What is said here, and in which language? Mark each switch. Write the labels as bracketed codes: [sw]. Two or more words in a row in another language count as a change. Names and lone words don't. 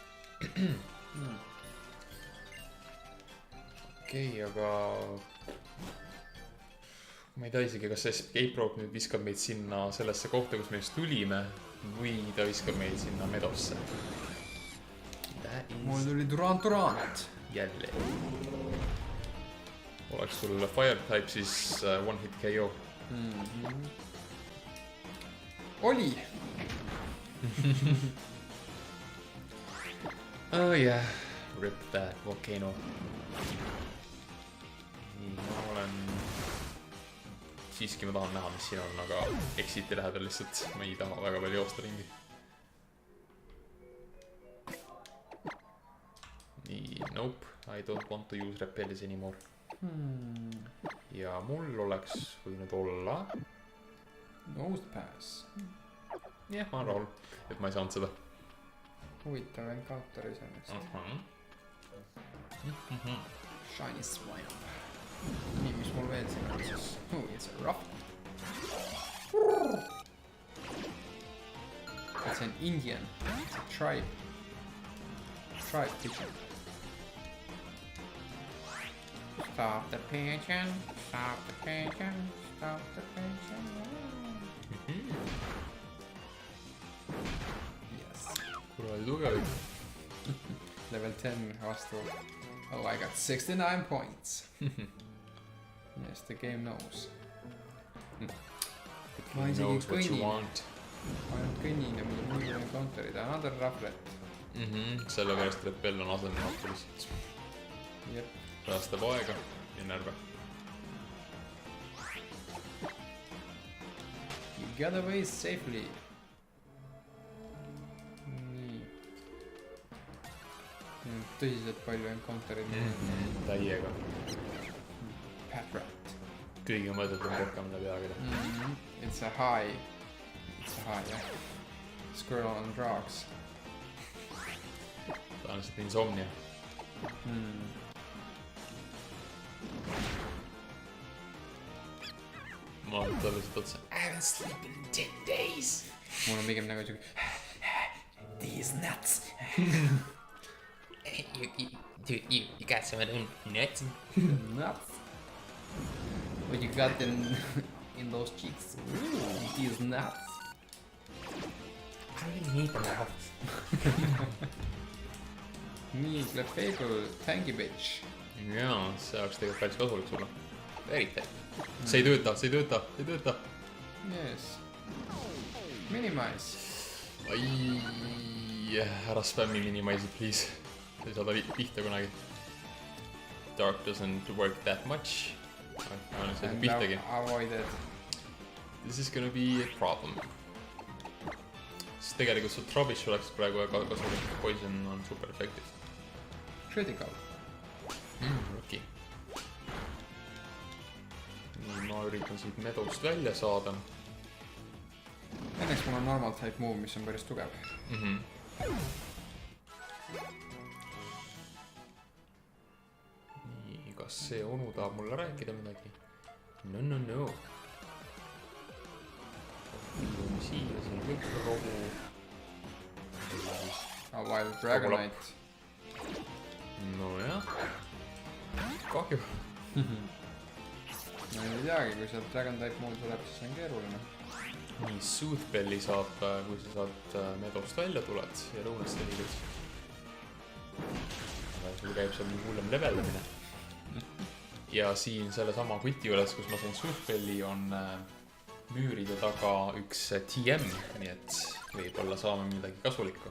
[et] Okei, aga ma ei tea isegi, kas see escape rope nüüd viskab meid sinna sellesse kohta, kus me just tulime, või ta viskab meid sinna medosse. mul tuli Durant. Jälle. Oleks sul [en] fire type, [et] siis [en] one hit KO. [et] Oli. [en] Oh yeah, rip that volcano. [et] Nii, ma olen... Siiski ma tahan näha, mis siin on, aga exit'i lähedal lihtsalt. Ma ei taha väga palju joosta ringi. Nii, [en] nope, I don't want to use repellis anymore. [et] Ja mul oleks võinud olla... Nose pass. Jah, ma olen rahul, et ma ei saanud seda. Huvitav encounter iseenesest. [en] Shiny Swamp. [et] Nii, mis mul veel siin on siis? [en] It's a rough. It's an Indian. It's a tribe. Tribe pigeon. Stop the pigeon. Stop the pigeon. Stop the pigeon. Yes. [et] Kuradi tugev. Level 10 vastu. [en] Oh, I got 69 points. Yes, the game knows. [et] Ma isegi [en] Knows what you [et] kõnnin. [en] want. [et] Ma ainult kõnnin ja mul muidu on counter'id. [en] Another rufflet. [et] Sellepärast repell on asendamatu lihtsalt. Jep. Päästab aega ja närve. [en] You got away safely. [et] Nii. Tõsiselt palju encounter'id. Täiega. Pat rat. Kõige mõõdetum rohkem läbi aegade. [en] It's a high. It's a high, jah. Squirrel on drugs. [et] Ta on lihtsalt insomnia. Ma olen talle lihtsalt otsa. [en] I haven't slept in 10 days. [et] Mul on pigem nagu siuke... [en] These nuts. You got some of them nuts? Nuts. What you got in those cheeks? These nuts. I really need them now. Nii, Clefable, tanky bitch. [et] Jaa, see oleks tegelikult päris kasulik sulle. Eriti. See ei tööta, see ei tööta, see ei tööta. [en] Yes. Minimize. [et] Ai, ära spämmi minimize'id, please. Ei saada pihta kunagi. [en] Dark doesn't work that much. [et] Ma olen seda pihtagi. [en] Avoided. This is gonna be a problem. [et] Sest tegelikult su Trubbish oleks praegu väga kasulik. Poison on [en] super effective. Critical. [et] Okei. Nii, ma üritan siit medost välja saada. Õnneks mul on [en] normal type move, [et] mis on päris tugev. Nii, kas see onu tahab mulle rääkida midagi? No. Siia, siin on kõik rohu. [en] A wild Dragonite. [et] Nojah. Kahju. Ma ei teagi, kui sealt [en] Dragon type move [et] tuleb, siis on keeruline. Nii, Soothbelli saab, kui sa saad medost välja tuled ja lõunast liigud. Sul käib seal hullem leveldamine. Ja siin selle sama kuti juures, kus ma sain Soothbelli, on müüride taga üks TM, nii et võib-olla saame midagi kasulikku.